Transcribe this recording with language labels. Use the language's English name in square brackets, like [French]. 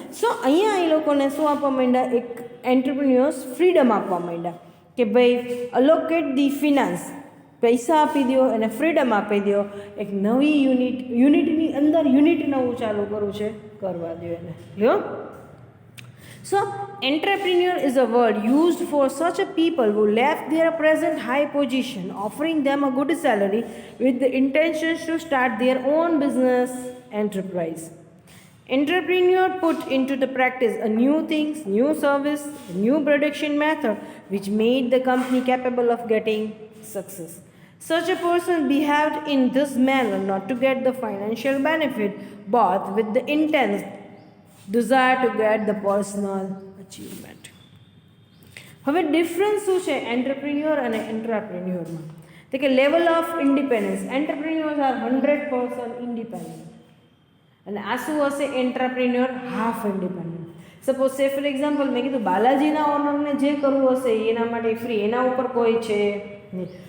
[Gujarati] સો અહીંયા એ લોકોને શું આપવા માંડ્યા, એક એન્ટરપ્રિન્યોર્સ ફ્રીડમ આપવા માંડ્યા કે ભાઈ અલોકેટ ધી ફિનાન્સ, પૈસા આપી દો અને ફ્રીડમ આપી દો. એક નવી યુનિટની અંદર યુનિટ નવું ચાલુ કરવું છે, કરવા દો એને. Clear? [English] So entrepreneur is a word used for such a people who left their present high position, offering them a good salary with the intentions to start their own business enterprise. Entrepreneur put into the practice a new things, new service, new production method which made the company capable of getting success. Such a person behaved in this manner not to get the financial benefit but with the intense desire to get the personal achievement. [Gujarati] હવે difference શું છે entrepreneur અને એન્ટ્રાપ્રિન્યોરમાં? [English] તો કે level of independence. Entrepreneurs are 100% independent [Gujarati] અને આ શું હશે, [English] Entrepreneur half independent. [Gujarati] સપોઝ સે ફોર એક્ઝામ્પલ મેં કીધું બાલાજીના ઓનરને જે કરવું હશે એના માટે ફ્રી, એના ઉપર કોઈ છે નહીં.